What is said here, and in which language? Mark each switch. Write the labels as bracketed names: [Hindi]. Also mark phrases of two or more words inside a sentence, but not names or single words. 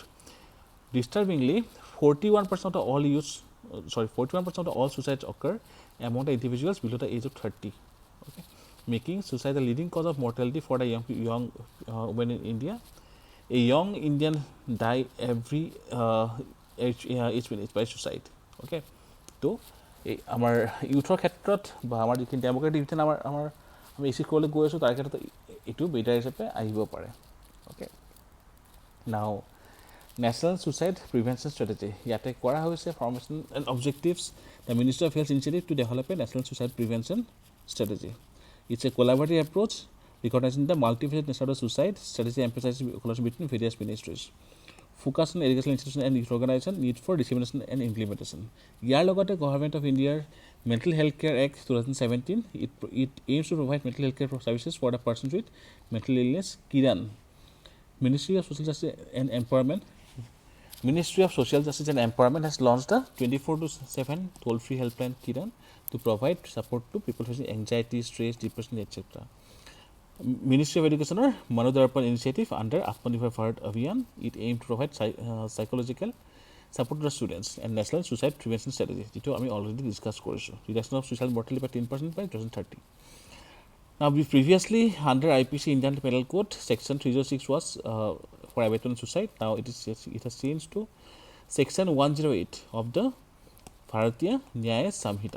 [English] Disturbingly, 41% of all 41% of all suicides occur among the individuals below the age of 30, okay, making suicide the leading cause of mortality for the young women in India. A young Indian die every each minute by suicide, okay. [Assamese] So আমাৰ ইউথৰ ক্ষেত্ৰত বা আমাৰ যিখিনি [English] democratic division [Assamese] আমি এচিভ কৰিবলৈ গৈ আছোঁ তাৰ ক্ষেত্ৰত এইটো বেটাৰ হিচাপে আহিব পাৰে, অ'কে। [English] now national suicide prevention strategy [Assamese] ইয়াতে কৰা হৈছে [English] formation and objectives the Ministry of Health initiative to develop a national suicide prevention strategy. it's a collaborative approach recognizing the multifaceted nature of suicide. Strategy emphasizes collaboration between various ministries. Focus on educational institutions and youth organization, need for dissemination and implementation. [Assamese] ইয়াৰ লগতে [English] Government of India's Mental Health Care Act 2017, it aims to provide mental health care services for the persons with mental illness. Kiran, Ministry of Social Justice and Empowerment has launched the 24/7 toll-free helpline Kiran to provide support to people facing anxiety, stress, depression, etc. Ministry of Education Manodarpan initiative under Atmanirbhar Bharat Abhiyan, it aims to provide psychological support to the students, and national suicide prevention strategy, [Assamese] যেটো আমি [English] already discussed কৰিছোঁ, reduction of suicide mortality by 10% by 2030. Now, previously under IPC Indian Penal Code, section 306 was for abatement of suicide. Now it has changed to section 108 of the Bharatiya Nyaya Samhita.